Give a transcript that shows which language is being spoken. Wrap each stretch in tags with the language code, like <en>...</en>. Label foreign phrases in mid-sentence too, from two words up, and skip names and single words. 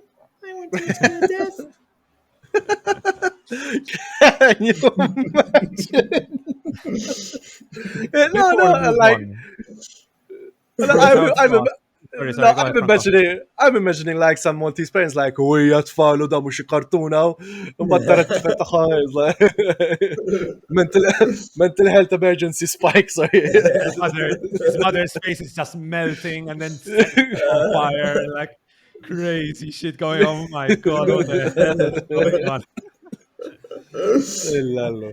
<en>I want to experience death. Can you imagine? No, Before we move like on, no, because I was about. Sorry, no, go ahead, Franco. I'm imagining like some Maltese parents like, "Oh, yeah,</en> <mt>tfalu da mhux kartuna u mbagħad tara t-tifel tagħha</mt> <en>is like mental mental health emergency spikes. His mother's face is just melting and then setting on fire, like crazy shit going on. Oh my god, what the hell is going on? Illallah.</en>